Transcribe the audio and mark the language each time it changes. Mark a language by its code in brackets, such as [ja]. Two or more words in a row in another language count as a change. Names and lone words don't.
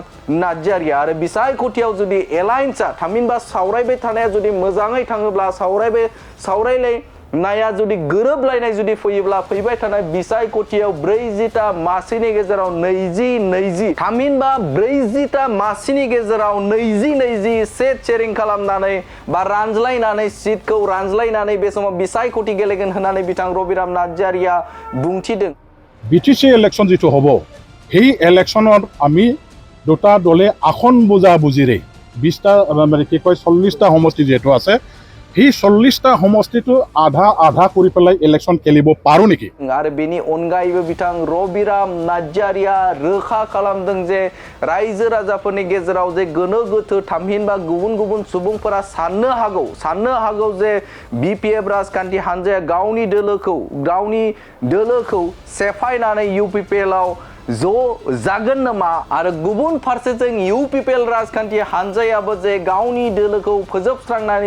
[brx] नार्जारिया आरो बिसायख'थियाव जुदि एलायन्सआ थामहिनबा सावरायबाय थानाया जुदि मोजाङै थाङोब्ला सावरायलायनाया जुदि गोरोबलायनाय जुदि फैयोब्ला फैबाय थानाय बिसायख'थियाव 40टा मासिनि गेजेराव 20 थामहिनबा 40टा मासिनि गेजेराव 20 सेट शेरिं खालामनानै बा रानज्लायनानै सीटखौ रानज्लायनानै बे समाव बिसायख'थि गेलेगोन होननानै बिथां रबिराम नार्जारिया बुंथिदों [as] বিটিসি ইলেকশ্যন যিটো হ'ব সেই ইলেকশ্যনত আমি দুটা দলে আসন বুজা বুজিৰে 20টা মানে কি কয় 40টা সমষ্টি যেটো আছে সেই 40টা সমষ্টিটো আধা কৰি পেলাই ইলেকশ্যন খেলিব পাৰো নেকি [brx] आरो बेनि अनगायैबो बिथां रबिराम नार्जारिया रोखा खालामदों जे रायजो राजाफोरनि गेजेराव जे गोनो गोथो थामहिनबा गुबुन सुबुंफोरा साननो हागौ जे बिपिएफ राजखान्थि हान्जाया गावनि दोलोखौ सेफायनानै इउपिपिएलआव ज' जागोन नामा आरो गुबुन फारसेजों इउपिपिएल राजखान्थि हान्जायाबो जे गावनि दोलोखौ फोजोबस्रांनानै